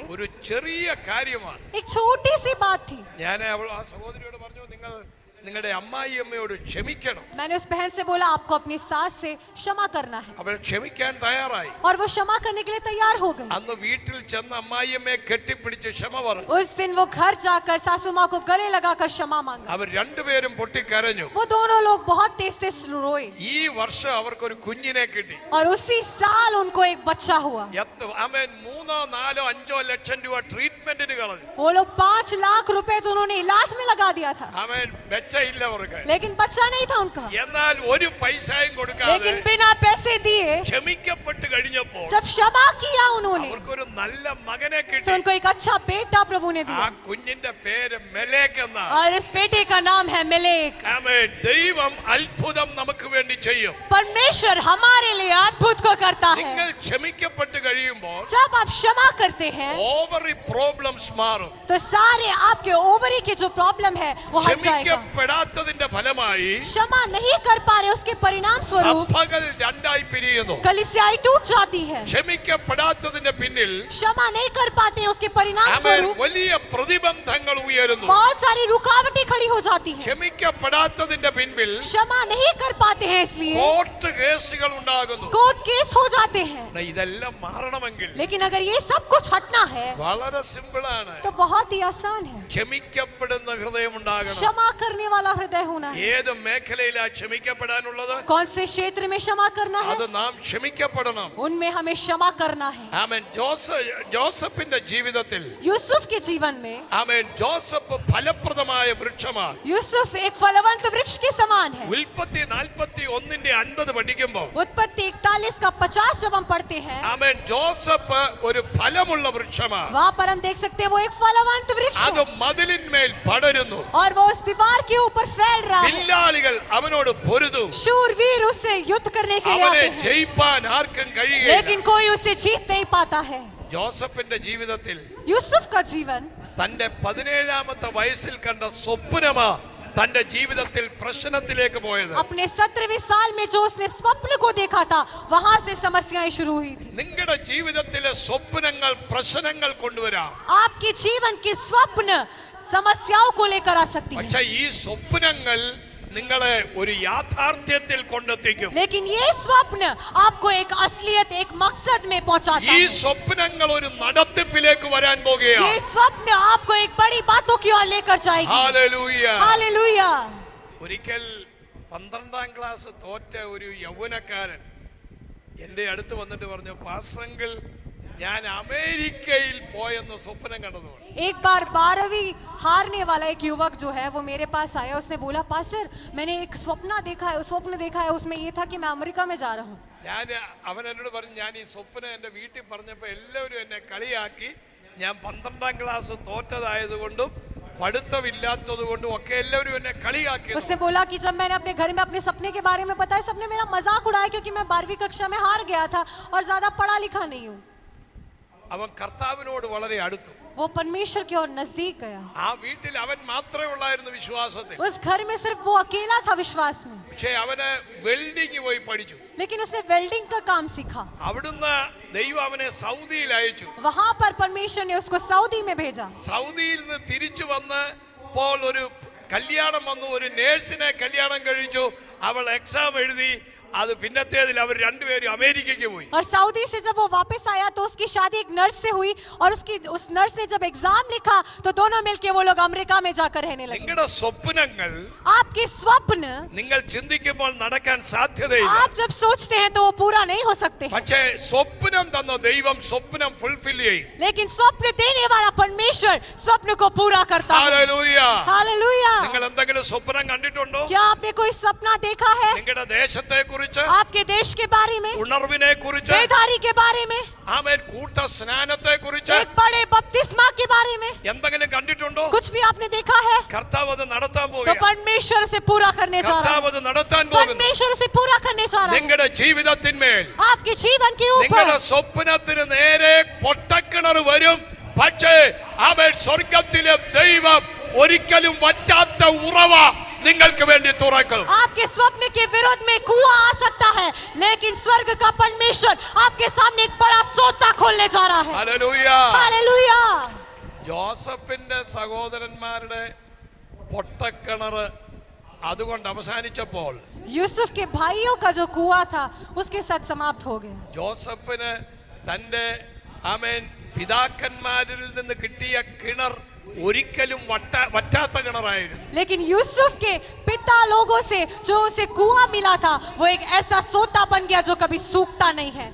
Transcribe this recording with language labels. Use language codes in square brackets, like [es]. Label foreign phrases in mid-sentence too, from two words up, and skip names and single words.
[ml] ഒരു ചെറിയ കാര്യമാണ്. [hi] एक छोटी सी बात थी. [ml] ഞാൻ ആ സഹോദരിയോട് പറഞ്ഞു, നിങ്ങളുടെ അമ്മായിയമ്മയോട് ക്ഷമിക്കണം. [hi] मैंने उस बहन से बोला आपको अपनी सास से क्षमा करना है. [ml] അവൾ ക്ഷമിക്കാൻ തയ്യാറായി. [hi] और वो क्षमा करने के लिए तैयार हो गई. [ml] അന്ന് വീട്ടിൽ ചെന്ന് അമ്മായിയമ്മയെ കെട്ടിപ്പിടിച്ച് ക്ഷമ പറഞ്ഞു. [hi] उस दिन वो घर जाकर सासू माँ को गले लगाकर क्षमा मांगा. [ml] അവർ രണ്ടുപേരും പൊട്ടിക്കരഞ്ഞു. [hi] वो दोनों लोग बहुत तेज से रोए. [ml] ഈ വർഷം അവർക്കൊരു കുഞ്ഞിനെ കിട്ടി. [hi] और उसी साल उनको एक बच्चा हुआ. [ml] ആമേൻ, 3, 4, 5 ലക്ഷം രൂപ ട്രീറ്റ്മെന്റിന് കളഞ്ഞു. [hi] वो लोग 5 लाख रुपए तो उन्होंने इलाज में लगा दिया था. [ml] ആമേൻ, ഇല്ല അവർക്ക്. [hi] लेकिन बच्चा नहीं था उनका. [ml] എന്നാൽ ഒരു പൈസയും കൊടുക്കാതെ [hi] लेकिन बिना पैसे दिए [ml] ക്ഷമിക്കപ്പെട്ട് കഴിഞ്ഞപ്പോൾ [hi] जब क्षमा किया उन्होंने [ml] അവർക്കൊരു നല്ല മകനെ [hi] तो [ml] കിട്ടി. [hi] उनको एक अच्छा बेटा प्रभु ने [ml] ആ [hi] दिया. [ml] കുഞ്ഞിന്റെ പേര് മെലേക്ക് എന്നാണ്. [hi] और इस बेटे का नाम है मेलेक. [ml] ആമേൻ, ദൈവം അത്ഭുതം നമുക്ക് വേണ്ടി ചെയ്യും. [hi] परमेश्वर हमारे लिए अद्भुत को करता है. [ml] നിങ്ങൾ ക്ഷമിക്കപ്പെട്ട് കഴിയുമ്പോൾ [hi] जब आप क्षमा करते हैं [en] ovary problems [ml] മാറും. [hi] तो सारे आपके ओवरी के जो प्रॉब्लम है वो हट जाएगा. [ml] ക്ഷമിക്കപ്പെടാത്തതിന്റെ ഫലമായി [hi] क्षमा नहीं कर पा रहे उसके परिणाम स्वरूप [ml] സഭകൾ രണ്ടായി പിരിയുന്നു. [hi] कलीसियाएं टूट जाती है. [ml] ക്ഷമിക്കപ്പെടാത്തതിന്റെ പിന്നിൽ [hi] क्षमा नहीं कर पाते हैं उसके परिणाम [ml] ആമേൻ, [hi] स्वरूप [ml] വലിയ പ്രതിബന്ധങ്ങൾ ഉയരുന്നു. [hi] बहुत सारी रुकावटें खड़ी हो जाती हैं. [ml] ക്ഷമിക്കപ്പെടാത്തതിന്റെ പിൻപിൽ [hi] क्षमा नहीं कर पाते हैं इसलिए [en] court cases [ml] ഉണ്ടാകുന്നു. [en] court case [hi] हो जाते हैं. [ml] ഇതെല്ലാം മാറണമെങ്കിൽ [hi] लेकिन अगर ये सब कुछ हटना है [ml] വളരെ സിമ്പിൾ ആണ്. [hi] तो बहुत ही आसान है. [ml] ക്ഷമിക്കപ്പെടുന്ന ഹൃദയം ഉണ്ടാകണം. [hi] क्षमा करने वाला हृदय होना है. [ml] ഏത് മേഖലയിലാ ക്ഷമിക്കപ്പെടാനുള്ളത്? [hi] कौन से क्षेत्र में क्षमा करना है? [ml] അത് നാം ക്ഷമിക്കപ്പെടണം. [hi] उनमें हमें क्षमा करना है. [ml] ആമേൻ. ജോസഫിന്റെ ജീവിതത്തിൽ [hi] यूसुफ के जीवन में [ml] ആമേൻ, ജോസഫ് ഫലപ്രദമായ വൃക്ഷമാണ്. [hi] यूसुफ एक फलवंत वृक्ष के समान है. [ml] ഉൽപ്പത്തി 41:50 പഠിക്കുമ്പോൾ [hi] उत्पत्ति 41 का 50 जब हम पढ़ते हैं [ml] ആമേൻ, ജോസഫ് ഒരു ഫലമുള്ള വൃക്ഷമാണ്. [hi] वहाँ पर हम देख सकते हैं वो एक फलवंत वृक्ष [ml] അത് [hi] है. [ml] മതിലിന്മേൽ പടരുന്നു. [hi] और वो उस दीवार के ऊपर फैल रहा है. [ml] വില്ലാളികൾ അവനോട് പൊരുതു. [hi] शूरवीर उससे युद्ध करने के लिए [ml] അവനെ [hi] आते हैं [ml] ജയിപ്പാൻ ആർക്കും കഴിയില്ല. [hi] लेकिन कोई उसे जीत नहीं पाता है. [ml] ജോസഫിന്റെ ജീവിതത്തിൽ [hi] यूसुफ का जीवन [ml] തന്റെ 17ാമത്തെ വയസ്സിൽ കണ്ട സ്വപ്നമാ തന്റെ ജീവിതത്തിൽ പ്രശ്നത്തിലേക്ക് പോയത്. [hi] अपने 17वें साल में जो उसने स्वप्न को देखा था, वहां से समस्याएं शुरू हुई थी. [ml] നിങ്ങളുടെ ജീവിതത്തിലെ സ്വപ്നങ്ങൾ പ്രശ്നങ്ങൾ കൊണ്ടുവരാം. [hi] आपके जीवन के स्वप्न समस्याओं को लेकर आ सकती है. [ml] പക്ഷേ ഈ സ്വപ്നങ്ങൾ നിങ്ങളെ ഒരു യാഥാർത്ഥ്യത്തിൽ കൊണ്ടെത്തിക്കും. [hi] लेकिन ये स्वप्न आपको एक असलियत, एक मकसद में पहुंचाता [ml] ഈ [hi] है. [ml] സ്വപ്നങ്ങൾ ഒരു നടത്തിപ്പിലേക്ക് വരാൻ പോകുകയാണ്. [hi] ये स्वप्न आपको एक बड़ी बातों की ओर लेकर जाएगी. [ml] ഹല്ലേലൂയ. [hi] हालेलुया. [ml] ഒരിക്കൽ 12ാം ക്ലാസ് തോറ്റ ഒരു യൗവനക്കാരൻ എൻ്റെ അടുത്ത് വന്നിട്ട് പറഞ്ഞു, പാസ്റ്റർ, ഞാൻ അമേരിക്കയിൽ പോയെന്ന് സ്വപ്നം കണ്ടത്. [hi] एक बार 12वीं हारने वाला एक युवक जो है वो मेरे पास आया. उसने बोला, पास्टर, मैंने एक स्वप्न देखा है, उसमें ये था कि मैं अमेरिका में जा रहा हूँ. [ml] അവൻ എന്നോട് പറഞ്ഞു, ഞാൻ ഈ സ്വപ്നം എൻ്റെ വീട്ടിൽ പറഞ്ഞപ്പോൾ എല്ലാവരും എന്നെ കളിയാക്കി. ഞാൻ 12ാം ക്ലാസ് തോറ്റതായതുകൊണ്ടും പഠിത്തമില്ലാത്തതുകൊണ്ടും ഒക്കെ എല്ലാവരും എന്നെ കളിയാക്കി. [hi] उसने बोला कि जब मैंने अपने घर में अपने सपने के बारे में बताया, सबने मेरा मजाक उड़ाया क्योंकि मैं 12वीं कक्षा में हार गया था और ज्यादा पढ़ा लिखा नहीं हूँ. [ml] അവൻ കർത്താവിനോട് വളരെ അടുത്തു. [hi] वो परमेश्वर की ओर नजदीक गया. [ml] ആ വീട്ടിൽ അവൻ മാത്രമേ ഉള്ളായിരുന്നു വിശ്വാസത്തിൽ. [hi] उस घर में सिर्फ वो अकेला था विश्वास में. [ml] പക്ഷേ അവന് വെൽഡിംഗ് പോയി പഠിച്ചു. [hi] लेकिन उसने वेल्डिंग का काम सीखा. [ml] അവിടുന്ന് ദൈവം അവനെ സൗദിയിൽ അയച്ചു. [hi] वहां पर परमेश्वर ने उसको सऊदी में भेजा. [ml] സൗദിയിൽ നിന്ന് തിരിച്ചു വന്ന് ഇപ്പോൾ ഒരു കല്യാണം വന്നു. ഒരു നേഴ്സിനെ കല്യാണം കഴിച്ചു. അവൾ എക്സാം എഴുതി. അത് പിന്നത്തേതിൽ അവർ രണ്ടുപേരും അമേരിക്കയ്ക്ക് പോയി. [hi] और सऊदी से जब वो वापस आया तो उसकी शादी एक नर्स से हुई और उस नर्स ने जब एग्जाम लिखा तो दोनों मिलके वो लोग अमेरिका में जाकर रहने लगे. [ml] നിങ്ങളുടെ സ്വപ്നങ്ങൾ [hi] आपके स्वप्न [ml] നിങ്ങൾ ചിന്തിക്കുമ്പോൾ നടക്കാൻ സാധ്യതയില്ല. [hi] आप जब सोचते हैं तो वो पूरा नहीं हो सकते हैं. [ml] പക്ഷേ സ്വപ്നം തന്ന ദൈവം സ്വപ്നം ഫുൾഫിൽ ചെയ്യും. [hi] लेकिन स्वप्न देने वाला परमेश्वर स्वप्न को पूरा करता है. [ml] ഹല്ലേലൂയ. [hi] हालेलुया. [ml] നിങ്ങൾ എന്തെങ്കിലും സ്വപ്നം കണ്ടിട്ടുണ്ടോ? [hi] क्या आपने कोई सपना देखा है? [ml] നിങ്ങളുടെ ദേശത്തെ കുറിച്ച്, [hi] आपके देश के बारे में, [ml] ഉണർവിനെ കുറിച്ച്, [hi] बेदारी के बारे में, [ml] ആമേൻ, കൂട്ട സ്നാനത്തെ കുറിച്ച് [hi] एक बड़े बपतिस्मा के बारे में [ml] എന്തെങ്കിലും കണ്ടിട്ടുണ്ടോ? [hi] कुछ भी आपने देखा है? [ml] കർത്താവ് അത് നടത്താൻ [hi] तो [ml] പോകുകയാണ്. [hi] परमेश्वर से पूरा करने जा रहा [ml] കർത്താവ് [hi] है. [ml] അത് നടത്താൻ പോകുന്നു. [hi] परमेश्वर से पूरा करने जा रहा है. [ml] നിങ്ങളുടെ ജീവിതത്തിന്മേൽ, [hi] आपके जीवन के ऊपर [ml] നിങ്ങളുടെ സ്വപ്നത്തിന് നേരെ പൊട്ടക്കിണർ വരും. പക്ഷേ ആമേൻ, സ്വർഗത്തിലെ ദൈവം ഒരിക്കലും വറ്റാത്ത ഉറവ നിങ്ങൾക്ക് വേണ്ടി തുറക്കും. [hi] आपके स्वप्न के विरोध में कुआं आ सकता है, लेकिन स्वर्ग का परमेश्वर आपके सामने एक बड़ा सोता खोलने जा रहा है. [ml] ഹല്ലേലൂയ. [hi] हालेलुया. [ml] ജോസഫിന്റെ സഹോദരന്മാരുടെ പൊട്ടക്കിണർ അതുകൊണ്ട് അവസാനിച്ചപ്പോൾ [hi] यूसुफ के भाइयों का जो कुआं था उसके साथ समाप्त हो गया. [ml] ജോസഫിന് തന്റെ ആമേൻ പിതാക്കന്മാരിൽ നിന്ന് കിട്ടിയ കിണർ ഒരിക്കലും വറ്റാത്ത കിണറായിരുന്നു. [hi] लेकिन यूसुफ के पिता लोगों से जो उसे कुआं मिला था वो एक ऐसा सोता बन गया जो कभी सूखता नहीं है.